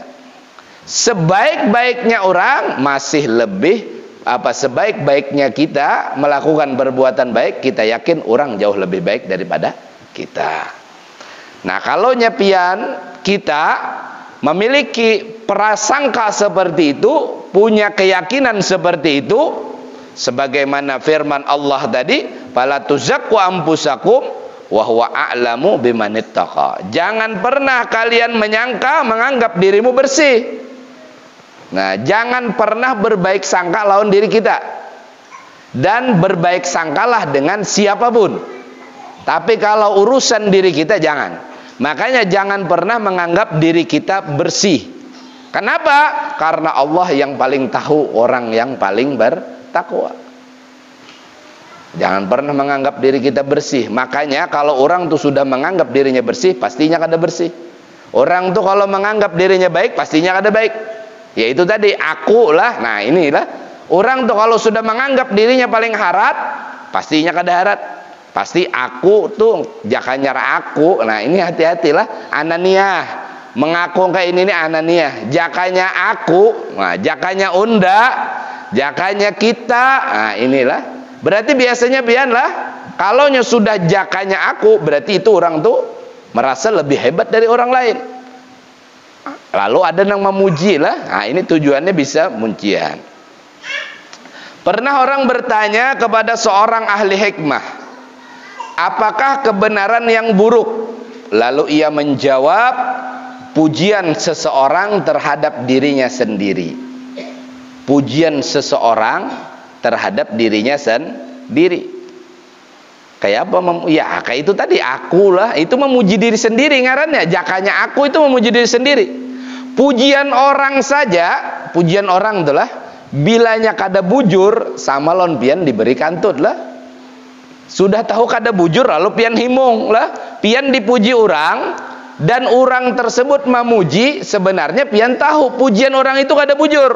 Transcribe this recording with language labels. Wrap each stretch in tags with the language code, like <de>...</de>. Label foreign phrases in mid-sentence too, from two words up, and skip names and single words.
<id>Sebaik-baiknya orang masih lebih sebaik-baiknya kita melakukan perbuatan baik, kita yakin orang jauh lebih baik daripada kita. Nah, kalau nyepian kita memiliki prasangka seperti itu, punya keyakinan seperti itu, sebagaimana firman Allah tadi,</id> <ar>فلا تزكوا أنفسكم وهو أعلم بمن اتقى.</ar> <id>Jangan pernah kalian menganggap dirimu bersih.</id> <bjn>Nah, jangan pernah berbaik sangka lawan diri kita.</bjn> <id>Dan berbaik sangkalah dengan siapapun. Tapi kalau urusan diri kita jangan. Makanya jangan pernah menganggap diri kita bersih. Kenapa? Karena Allah yang paling tahu orang yang paling bertakwa. Jangan pernah menganggap diri kita bersih.</id> <bjn>Makanya kalau orang tuh sudah menganggap dirinya bersih, pastinya kada bersih. Orang tuh kalau menganggap dirinya baik, pastinya kada baik.</bjn> <id>Yaitu tadi aku lah.</id> <bjn>Nah inilah orang tuh kalau sudah menganggap dirinya paling harat, pastinya kada harat. Pasti aku tuh jakanya aku.</bjn> <id>Nah ini hati-hatilah, ananiyah. Mengaku kayak ini nih ananiyah.</id> <bjn>Jakanya aku, nah jakanya unda, jakanya kita.</bjn> <id>Nah inilah.</id> <bjn>Berarti biasanya biarlah kalau sudah jakanya aku, berarti itu orang tuh merasa lebih hebat dari orang lain.</bjn> <id>Lalu ada yang memuji lah. Nah ini tujuannya bisa muncian. Pernah orang bertanya kepada seorang ahli hikmah, apakah kebenaran yang buruk? Lalu ia menjawab, pujian seseorang terhadap dirinya sendiri. Pujian seseorang terhadap dirinya sendiri. Kayak apa?</id> <bjn>Ya kayak itu tadi, akulah. Itu memuji diri sendiri ngarannya. Jakanya aku itu memuji diri sendiri. Pujian orang saja, pujian orang itulah, bilanya kada bujur, sama lon pian diberi kantut lah. Sudah tahu kada bujur lalu pian himung lah. Pian dipuji orang, dan orang tersebut memuji, sebenarnya pian tahu pujian orang itu kada bujur.</bjn>